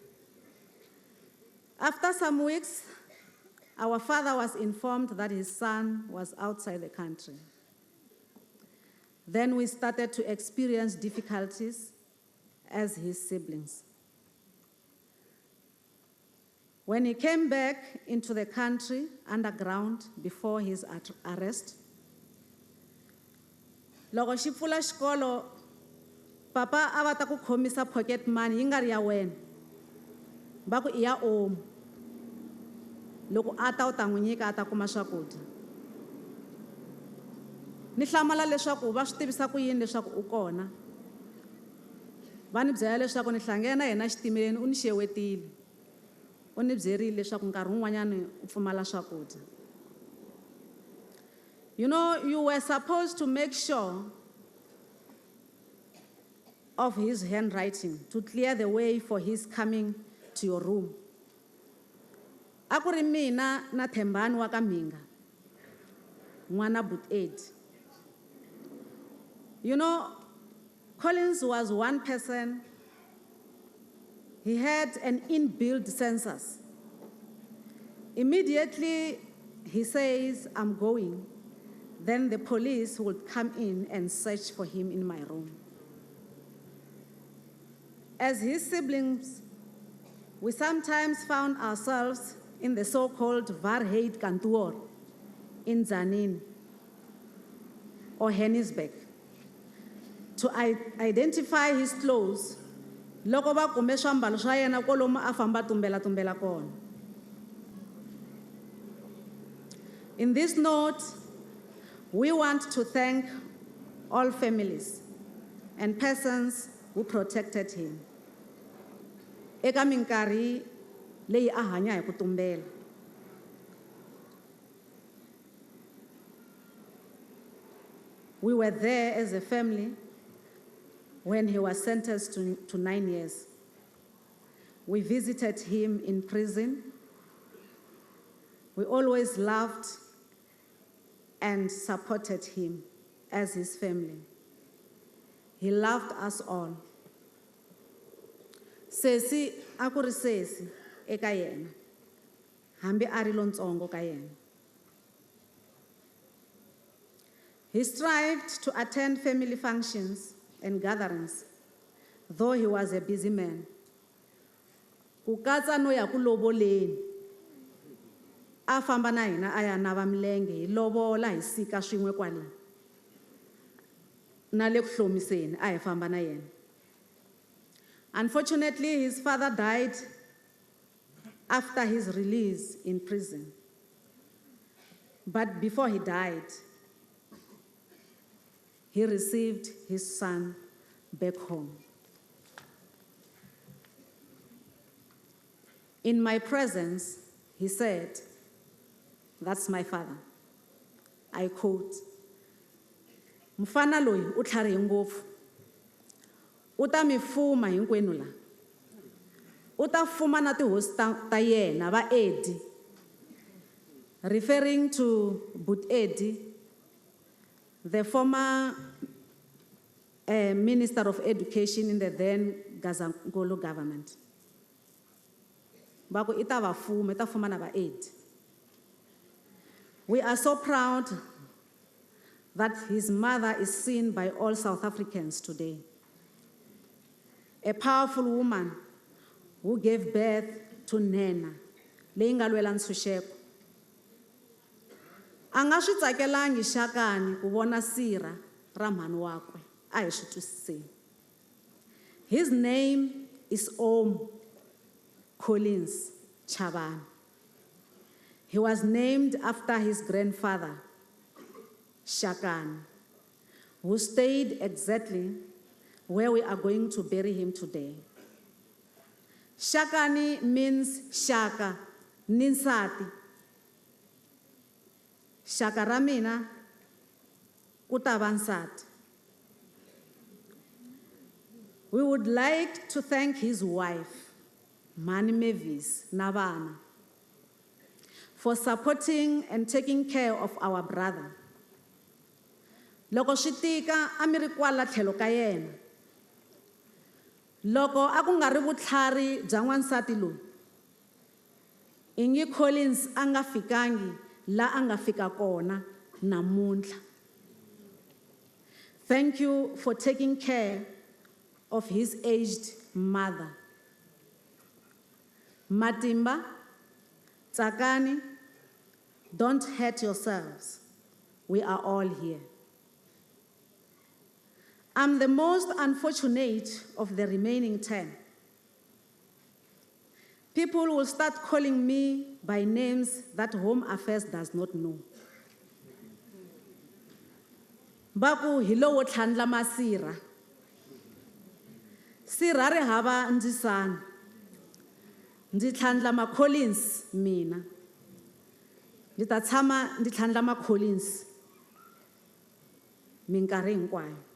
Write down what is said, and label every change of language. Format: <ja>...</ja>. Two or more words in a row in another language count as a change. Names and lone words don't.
<en>After some weeks, our father was informed that his son was outside the country. Then we started to experience difficulties as his siblings. When he came back into the country underground before his arrest,</en> <ts>loko xi pfula xikolo, papa a va ta ku khomisa</ts> <en>pocket money</en> <ts>yi nga ri ya wena, va ku i ya Ohm. Loko a ta u ta n'wi nyika a ta kuma swakudya. Ni hlamala leswaku va swi tivisa ku yini leswaku u kona. Va ni byela leswaku ni hlangene na yena xitimeleni u ni xewetile. U ni byerile leswaku nkarhi wun'wanyana u pfumala swakudya.</ts> <en>You know, you were supposed to make sure of his handwriting to clear the way for his coming to your room.</en> <ts>A ku ri mina na Thembani wa ka Minga, n'wana but 8.</ts> <en>You know, Collins was one person. He had an inbuilt census. Immediately, he says, I'm going. Then the police would come in and search for him in my room. As his siblings, we sometimes found ourselves in the so-called Varheid Kantoor in Tzaneen or Hennisberg to identify his clothes.</en> <ts>Loko va kume swiambalo swa yena kwalomu a famba tumbela kona.</ts> <en>In this note, we want to thank all families and persons who protected him.</en> <ts>Eka minkarhi leyi a hanya hi ku tumbela.</ts> <en>We were there as a family when he was sentenced to 9 years. We visited him in prison. We always loved and supported him as his family. He loved us all.</en> <ts>Sesi a ku ri sesi eka yena, hambi a ri lontsongo ka yena.</ts> <en>He strived to attend family functions and gatherings, though he was a busy man.</en> <ts>Ku katsa no ya ku loboleni, a famba na hina a ya nava milenge hi lobola hi sika swin'we kwale. Na le ku hlomiseni a hi famba na yena.</ts> <en>Unfortunately, his father died after his release in prison. But before he died, he received his son back home. In my presence, he said, "That's my father." I quote,</en> <ts>"Mfana loyi u tlharihe ngopfu. U ta mi fuma hinkwenu la. U ta fuma na tihosi ta yena va Eddie,"</ts> <en>referring to But Eddie, the former Minister of Education in the then Gazankolo government.</en> <ts>Baku ita va fuma na va Eddie.</ts> <en>We are so proud that his mother is seen by all South Africans today. A powerful woman who gave birth to Nena,</en> <ts>leyi nga lwela ntshunxeko. A nga swi tsakelangi Shakani ku vona sira ra mhani wakwe, a hi swi twisiseni.</ts> <en>His name is Ohm Collins Chabane. He was named after his grandfather, Shakani, who stayed exactly where we are going to bury him today. Shakani means</en> <ts>shaka, ninsati. Shaka ra mina ku ta va nsati.</ts> <en>We would like to thank his wife,</en> <ts>Mani Mavis na vana,</ts> <en>for supporting and taking care of our brother.</en> <ts>Loko swi tika a mi ri kwala tlhelo ka yena. Loko a ku nga ri vutlhari bya n'wansati loyi, Ingi Collins a nga fikangi la a nga fika kona namuntlha.</ts> <en>Thank you for taking care of his aged mother. Matimba, Tsakani, don't hurt yourselves. We are all here. I'm the most unfortunate of the remaining 10. People will start calling me by names that Home Affairs does not know.</en> <ts>Baku hilo wo tlhandla masira. Sira ri hava ndzisana. Ndzi tlhandla ma Collins mina. Ndzi ta tshama ndzi tlhandla ma Collins minkarhi hinkwayo.</ts>